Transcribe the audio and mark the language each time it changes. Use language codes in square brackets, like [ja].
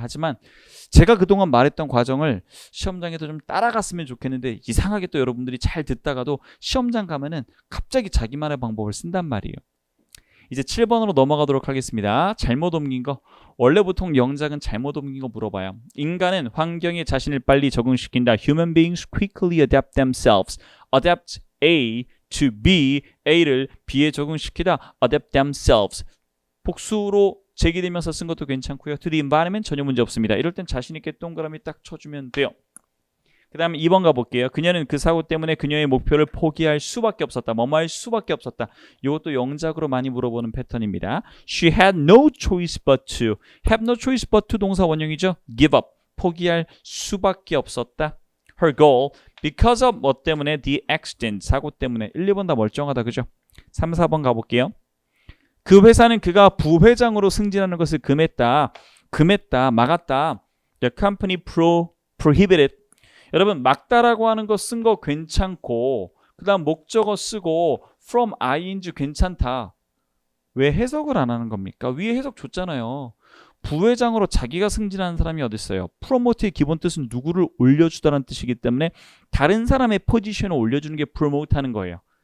[ko] 하지만 제가 그동안 말했던 과정을 시험장에서 좀 따라갔으면 좋겠는데 이상하게 또 여러분들이 잘 듣다가도 시험장 가면은 갑자기 자기만의 방법을 쓴단 말이에요. 이제 7번으로 넘어가도록 하겠습니다. 잘못 옮긴 거. 원래 보통 영작은 잘못 옮긴 거 물어봐요. 인간은 환경에 자신을 빨리 적응시킨다. [en] Human beings quickly adapt themselves. Adapt A to B. A를 B에 적응시키다. Adapt themselves. [ko] 복수로 제기되면서 쓴 것도 괜찮고요. To the environment 전혀 문제 없습니다. 이럴 땐 자신 있게 동그라미 딱 쳐주면 돼요. 그 다음에 2번 가볼게요. 그녀는 그 사고 때문에 그녀의 목표를 포기할 수밖에 없었다. 뭐뭐 할 수밖에 없었다. 이것도 영작으로 많이 물어보는 패턴입니다. [en] She had no choice but to. Have no choice but to 동사 원형이죠. Give up. 포기할 수밖에 없었다. Her goal. Because of 뭐 때문에 the accident. [ko] 사고 때문에. 1, 2번 다 멀쩡하다. 그죠? 3, 4번 가볼게요. 그 회사는 그가 부회장으로 승진하는 것을 금했다. 막았다. [en] The company prohibited. [ko] 여러분 막다라고 하는 거 쓴 거 괜찮고 그 다음 목적어 쓰고 from ing 괜찮다. 왜 해석을 안 하는 겁니까? 위에 해석 줬잖아요. 부회장으로 자기가 승진하는 사람이 어디 있어요? 프로모트의 기본 뜻은 누구를 올려주다라는 뜻이기 때문에 다른 사람의 포지션을 올려주는 게 프로모트 하는 거예요.